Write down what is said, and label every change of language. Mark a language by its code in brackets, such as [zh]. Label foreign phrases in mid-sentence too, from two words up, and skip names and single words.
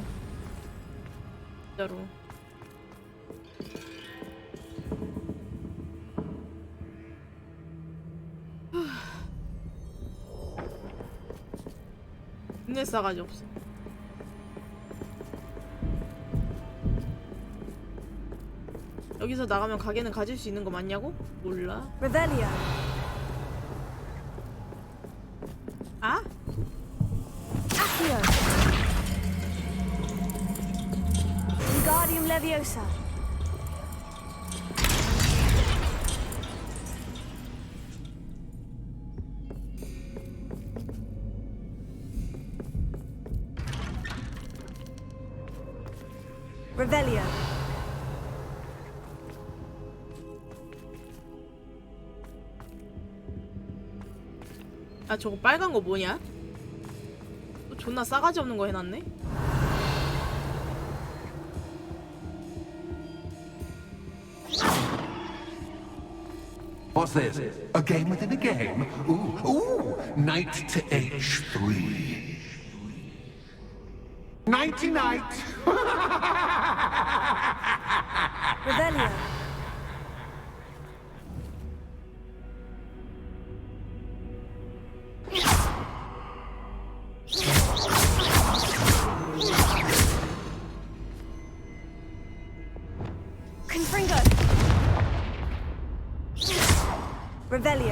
[ko] 진짜로. 근데 싸가지 없어. 여기서 나가면 가게는 가질 수 있는 거 맞냐고? 몰라. [la] Revelio. [ko] 아? [la] Accio. Wingardium Leviosa. Revelio. [ko] 아 저거 빨간 거 뭐냐? 또 존나 싸가지 없는 거 해놨네? [en] What's this? A game within a game? Ooh, knight to H3. Nighty night! [la] Revelio. Confringo. Revelio.